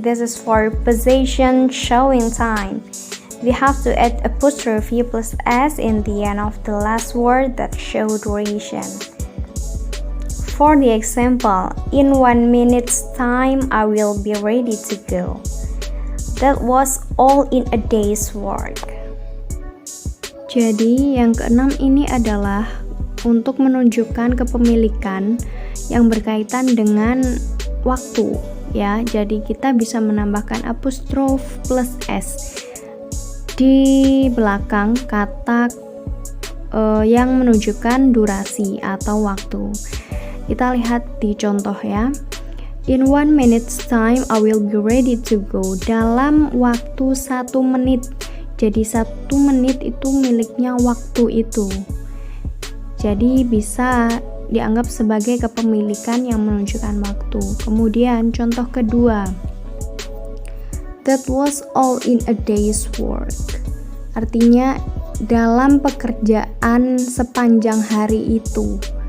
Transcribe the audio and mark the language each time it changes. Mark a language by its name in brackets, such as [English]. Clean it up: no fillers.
[English] This is for possession showing time. We have to add apostrophe plus s in the end of the last word that show duration. For the example, in 1 minute's time, I will be ready to go. That was all in a day's work. [Indonesian] Jadi, yang keenam ini adalah untuk menunjukkan kepemilikan yang berkaitan dengan waktu ya. Jadi kita bisa menambahkan apostrophe plus s di belakang kata yang menunjukkan durasi atau waktu. Kita lihat di contoh ya. [English] In 1 minute's time I will be ready to go. [Indonesian] Dalam waktu 1 menit. Jadi 1 menit itu miliknya waktu itu. Jadi bisa dianggap sebagai kepemilikan yang menunjukkan waktu. Kemudian contoh kedua. [English] That was all in a day's work. [Indonesian] Artinya dalam pekerjaan sepanjang hari itu.